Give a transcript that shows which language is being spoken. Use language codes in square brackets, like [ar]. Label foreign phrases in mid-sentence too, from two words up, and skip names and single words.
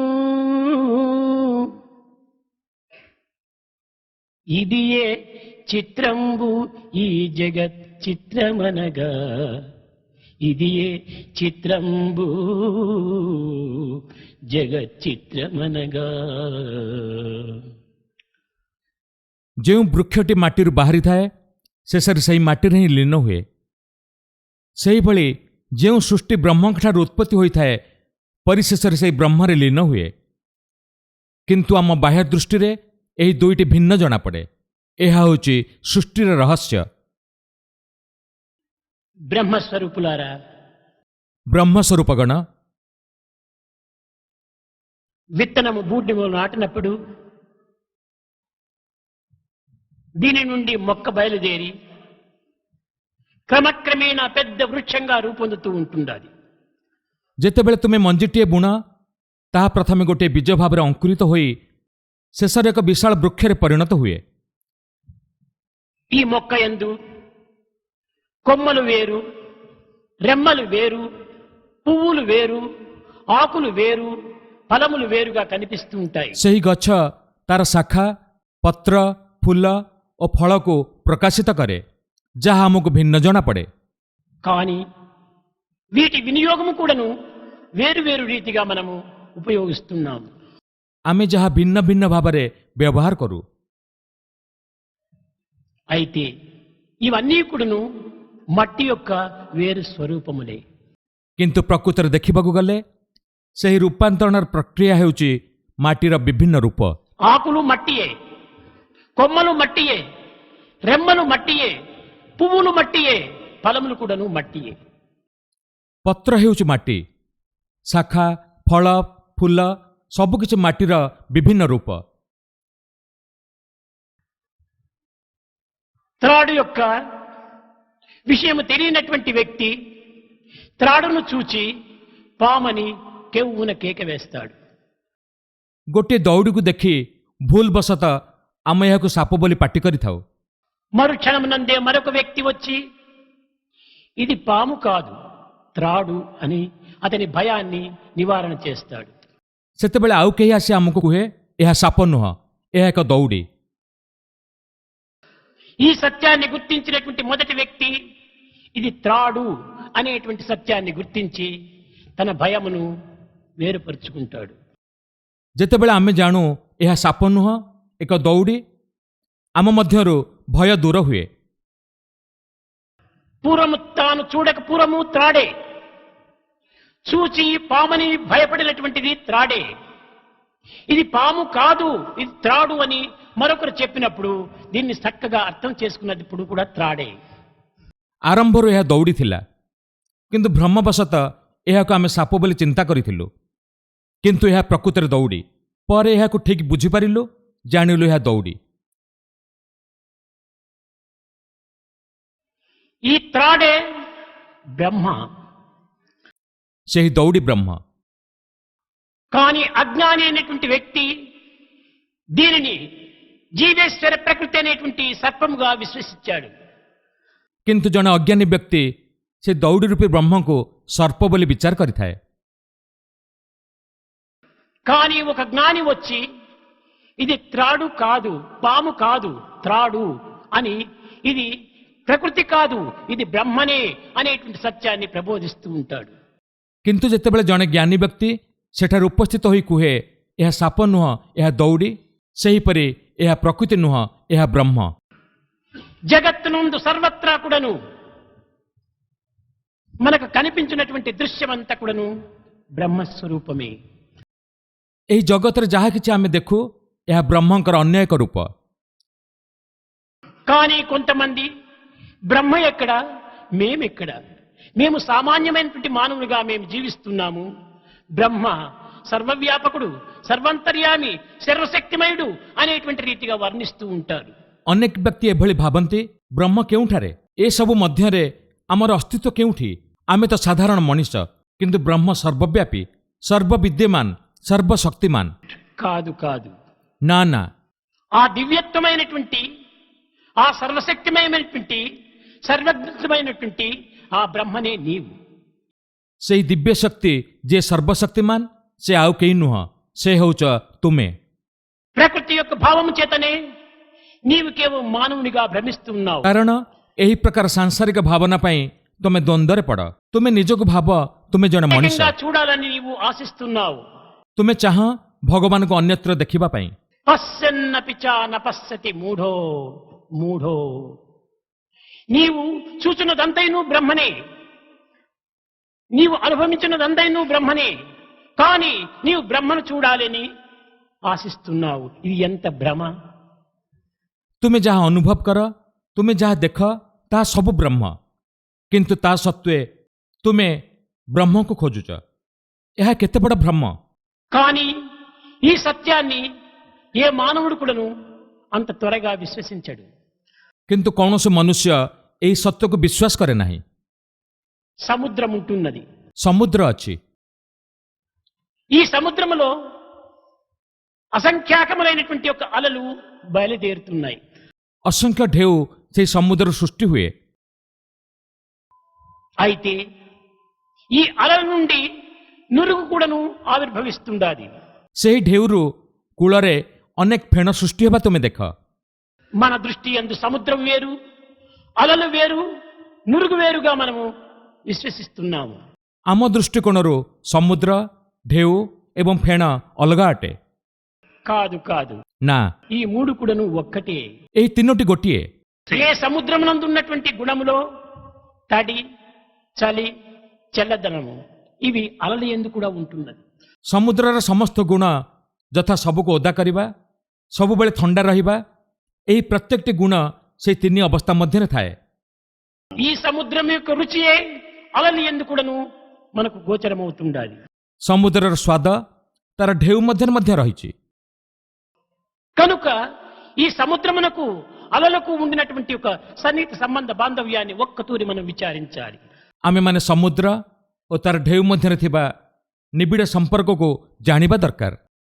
[te] ఇదియే చిత్రంబు ఈ జగత్ చిత్రమనగా, ఇదియే చిత్రంబు జగత్ చిత్రమనగా। [or] ଯେଉଁ ବୃକ୍ଷଟି ମାଟିରୁ ବାହାରିଥାଏ ଶେଷରେ ସେହି ମାଟିରେ ହିଁ ଲୀନ ହୁଏ। ସେହିଭଳି ଯେଉଁ ସୃଷ୍ଟି ବ୍ରହ୍ମଙ୍କଠାରୁ ଉତ୍ପତ୍ତି ହୋଇଥାଏ ପରିଶେଷରେ ସେହି ବ୍ରହ୍ମରେ ଲୀନ ହୁଏ। କିନ୍ତୁ ଆମ ବାହ୍ୟ ଦୃଷ୍ଟିରେ ଏହି ଦୁଇଟି ଭିନ୍ନ ଜଣାପଡ଼େ। ଏହା ହେଉଛି ସୃଷ୍ଟିର ରହସ୍ୟ। [te] బ్రహ్మస్వరూపులారా, [or] ବ୍ରହ୍ମସ୍ୱରୂପଗଣ, [te] విత్తనము భూమిలో నాటినప్పుడు దీని నుండి మొక్క బయలుదేరి క్రమక్రమేణా పెద్ద వృక్షంగా రూపొందుతూ ఉంటుండాలి. [or] ଯେତେବେଳେ ତୁମେ ମଞ୍ଜିଟିଏ ବୁଣ ତାହା ପ୍ରଥମେ ଗୋଟିଏ ବୀଜ ଭାବରେ ଅଙ୍କୁରିତ ହୋଇ ଶେଷରେ ଏକ ବିଶାଳ ବୃକ୍ଷରେ ପରିଣତ ହୁଏ. [te] ఈ మొక్క యందు కొమ్మలు వేరు, రెమ్మలు వేరు, పువ్వులు వేరు, ఆకులు వేరు, ఫలములు వేరుగా కనిపిస్తూ ఉంటాయి. [or] ସେହି ଗଛ ତାର ଶାଖା, ପତ୍ର, ଫୁଲ ଓ ଫଳକୁ ପ୍ରକାଶିତ କରେ, ଯାହା ଆମକୁ ଭିନ୍ନ ଜଣାପଡ଼େ. [te] కానీ వీటి వినియోగము కూడాను వేరు రీతిగా మనము ఉపయోగిస్తున్నాము. [or] ଆମେ ଯାହା ଭିନ୍ନ ଭିନ୍ନ ଭାବରେ ବ୍ୟବହାର କରୁ. [te] అయితే ఇవన్నీ కూడాను మట్టి యొక్క వేరు స్వరూపములే. [or] କିନ୍ତୁ ପ୍ରକୃତରେ ଦେଖିବାକୁ ଗଲେ ସେହି ରୂପାନ୍ତରଣର ପ୍ରକ୍ରିୟା ହେଉଛି ମାଟିର ବିଭିନ୍ନ ରୂପ. [te] ఆకులు మట్టియే, కొమ్మలు మట్టియే, రెమ్మలు మట్టియే, పువ్వులు మట్టియే, ఫలములు కూడాను మట్టియే. [or] ପତ୍ର ହେଉଛି ମାଟି, ଶାଖା, ଫଳ, ଫୁଲ ସବୁକିଛି ମାଟିର ବିଭିନ୍ନ ରୂପ. [te] త్రాడు యొక్క విషయము తెలియనటువంటి వ్యక్తి త్రాడును చూచి పామని కెవ్వున కేక వేస్తాడు. [or] ଗୋଟିଏ ଦଉଡ଼ିକୁ ଦେଖି ଭୁଲ ବଶତଃ ଆମେ ଏହାକୁ ସାପ ବୋଲି ପାଟି କରିଥାଉ. [te] మరుక్షణమునందే మరొక వ్యక్తి వచ్చి ఇది పాము కాదు త్రాడు అని అతని భయాన్ని నివారణ చేస్తాడు. [or] ସେତେବେଳେ ଆଉ କେହି ଆସି ଆମକୁ କୁହେ ଏହା ସାପ ନୁହଁ, ଏହା ଏକ ଦଉଡ଼ି. [te] ఈ సత్యాన్ని గుర్తించినటువంటి మొదటి వ్యక్తి ఇది త్రాడు అనేటువంటి సత్యాన్ని గుర్తించి తన భయమును వేరుపరుచుకుంటాడు. [or] ଯେତେବେଳେ ଆମେ ଜାଣୁ ଏହା ସାପ ନୁହଁ ଏକ ଦଉଡ଼ି, ଆମ ମଧ୍ୟରୁ ଭୟ ଦୂର ହୁଏ. [te] పూర్వము తాను చూడక పూర్వము త్రాడే, చూచి పామని భయపడినటువంటిది త్రాడే. ఇది పాము కాదు ఇది త్రాడు అని మరొకరు చెప్పినప్పుడు దీన్ని చక్కగా అర్థం చేసుకున్నది ఇప్పుడు కూడా త్రాడే. [or] ଆରମ୍ଭରୁ ଏହା ଦଉଡ଼ି ଥିଲା, କିନ୍ତୁ ଭ୍ରମବଶତଃ ଏହାକୁ ଆମେ ସାପ ବୋଲି ଚିନ୍ତା କରିଥିଲୁ, କିନ୍ତୁ ଏହା ପ୍ରକୃତରେ ଦଉଡ଼ି. ପରେ ଏହାକୁ ଠିକ୍ ବୁଝିପାରିଲୁ, ଜାଣିଲୁ ଏହା ଦଉଡ଼ି. [te] ఈ త్రాడే బ్రహ్మ. [or] ସେହି ଦଉଡ଼ି ବ୍ରହ୍ମ. [te] కానీ అజ్ఞాని అయినటువంటి వ్యక్తి దీనిని జీవేశ్వర ప్రకృతి అనేటువంటి సర్పముగా విశ్వసించాడు. [or] କିନ୍ତୁ ଜଣେ ଅଜ୍ଞାନୀ ବ୍ୟକ୍ତି ସେ ଦଉଡ଼ି ରୂପୀ ବ୍ରହ୍ମକୁ ସର୍ପ ବୋଲି ବିଚାର କରିଥାଏ. [te] కానీ ఒక జ్ఞాని వచ్చి ఇది త్రాడు కాదు, పాము కాదు, త్రాడు అని ఇది ప్రకృతి కాదు ఇది బ్రహ్మనే అనేటువంటి సత్యాన్ని ప్రబోధిస్తూ ఉంటాడు. [or] କିନ୍ତୁ ଯେତେବେଳେ ଜଣେ ଜ୍ଞାନୀ ବ୍ୟକ୍ତି ସେଠାରେ ଉପସ୍ଥିତ ହୋଇ କୁହେ ଏହା ସାପ ନୁହଁ ଏହା ଦଉଡ଼ି, ସେହିପରି ଏହା ପ୍ରକୃତି ନୁହଁ ଏହା ବ୍ରହ୍ମ. [te] జగత్తునందు సర్వత్రా కూడాను మనకు కనిపించినటువంటి దృశ్యమంతా కూడాను బ్రహ్మస్వరూపమే. [or] ଏହି ଜଗତରେ ଯାହା କିଛି ଆମେ ଦେଖୁ ଏହା ବ୍ରହ୍ମଙ୍କର ଅନ୍ୟ ଏକ ରୂପ. [te] కానీ కొంతమంది బ్రహ్మ ఎక్కడ, మేమెక్కడ, మేము సామాన్యమైనటువంటి మానవులుగా మేము జీవిస్తున్నాము, బ్రహ్మ సర్వవ్యాపకుడు, సర్వంతర్యామి, సర్వశక్తిమయుడు అనేటువంటి రీతిగా వర్ణిస్తూ ఉంటారు. [or] ଅନେକ ବ୍ୟକ୍ତି ଏଭଳି ଭାବନ୍ତି ବ୍ରହ୍ମ କେଉଁଠାରେ, ଏସବୁ ମଧ୍ୟରେ ଆମର ଅସ୍ତିତ୍ୱ କେଉଁଠି, ଆମେ ତ ସାଧାରଣ ମଣିଷ, କିନ୍ତୁ ବ୍ରହ୍ମ ସର୍ବବ୍ୟାପୀ, ସର୍ବବିଦ୍ୟମାନ, [te] సర్వశక్తిమాన్. కాదు కాదు, నా నా ఆ దివ్యత్వమైనటువంటి ఆ సర్వశక్తిమయమైనటువంటి సర్వజ్ఞమైనటువంటి ఆ బ్రహ్మనే నీవు. [or] ସେହି ଦିବ୍ୟ ଶକ୍ତି ଯିଏ ସର୍ବଶକ୍ତିମାନ ସେ ଆଉ କେହି ନୁହଁ, ସେ ହେଉଛ ତୁମେ. [te] ప్రకృతి యొక్క భావము చేతనే నీవు కేవలం మానవునిగా భ్రమిస్తున్నావు. [or] କାରଣ ଏହି ପ୍ରକାର ସାଂସାରିକ ଭାବନା ପାଇଁ ତୁମେ ଦ୍ୱନ୍ଦ୍ୱରେ ପଡ଼. ତୁମେ ନିଜକୁ ଭାବ ତୁମେ ଜଣେ ମଣିଷ, [te] చూడాలని నీవు ఆశిస్తున్నావు. [or] ତୁମେ ଚାହଁ ଭଗବାନଙ୍କୁ ଅନ୍ୟତ୍ର ଦେଖିବା ପାଇଁ. [sa] పశ్యన్నపి చ న పశ్యతి మూఢో మూఢో. [te] నీవు చూచున్నదంతైను బ్రహ్మనే, నీవు అనుభవించినదంతైను బ్రహ్మనే, కానీ నీవు బ్రహ్మను చూడాలని ఆశిస్తున్నావు. ఇది ఎంత భ్రమ! [or] ତୁମେ ଯାହା ଅନୁଭବ କର, ତୁମେ ଯାହା ଦେଖ ତାହା ସବୁ ବ୍ରହ୍ମ, କିନ୍ତୁ ତା ସତ୍ତ୍ୱେ ତୁମେ ବ୍ରହ୍ମକୁ ଖୋଜୁଛ. ଏହା କେତେ ବଡ଼ ଭ୍ରମ! [te] కానీ ఈ సత్యాన్ని ఏ మానవుడు కూడాను అంత త్వరగా విశ్వసించడు. [or] କିନ୍ତୁ କୌଣସି ମନୁଷ୍ୟ ଏହି ସତ୍ୟକୁ ବିଶ୍ୱାସ କରେ ନାହିଁ। [te] సముద్రం ఉంటున్నది. [or] ସମୁଦ୍ର ଅଛି। [te] ఈ సముద్రములో అసంఖ్యాకములైనటువంటి యొక్క అలలు బయలుదేరుతున్నాయి. [or] ଅସଂଖ୍ୟ ଢେଉ ସେହି ସମୁଦ୍ରରୁ ସୃଷ୍ଟି ହୁଏ। [te] అయితే ఈ అలల నుండి నురుగు కూడాను ఆవిర్భవిస్తుండాది. [or] ସେହି ଢେଉରୁ କୂଳରେ ଅନେକ ଫେଣ ସୃଷ୍ଟି ହେବା ତୁମେ ଦେଖ। [te] మన దృష్టి యందు సముద్రం వేరు, అలలు వేరు, నురుగు వేరుగా మనము విశ్వసిస్తున్నాము. [or] ଆମ ଦୃଷ୍ଟିକୋଣରୁ ସମୁଦ୍ର, ଢେଉ ଏବଂ ଫେଣ ଅଲଗା ଅଟେ। [te] కాదు కాదు, [or] ନା, [te] ఈ మూడు కూడాను ఒక్కటే. [or] ଏହି ତିନୋଟି ଗୋଟିଏ। [te] ఏ సముద్రమునందు ఉన్నటువంటి గుణములో తడి, చలి, చల్లదనము ఇవి అలల యందు కూడా ఉంటున్నది. [or] ସମୁଦ୍ରର ସମସ୍ତ ଗୁଣ ଯଥା ସବୁକୁ ଓଦା କରିବା, ସବୁବେଳେ ଥଣ୍ଡା ରହିବା, ଏହି ପ୍ରତ୍ୟେକଟି ଗୁଣ ସେହି ତିନି ଅବସ୍ଥା ମଧ୍ୟରେ ଥାଏ। [te] ఈ సముద్రం యొక్క రుచియే అలల యందు కూడాను మనకు గోచరమవుతుండాలి. [or] ସମୁଦ୍ରର ସ୍ୱାଦ ତାର ଢେଉ ମଧ୍ୟରେ ମଧ୍ୟ ରହିଛି। [te] కనుక ఈ సముద్రమునకు అలలకు ఉండినటువంటి ఒక సన్నిహిత సంబంధ బాంధవ్యాన్ని ఒక్కతూరి మనం విచారించాలి. [or] ଆମେମାନେ ସମୁଦ୍ର ଓ ତାର ଢେଉ ମଧ୍ୟରେ ଥିବା ନିବିଡ଼ ସମ୍ପର୍କକୁ ଜାଣିବା ଦରକାର।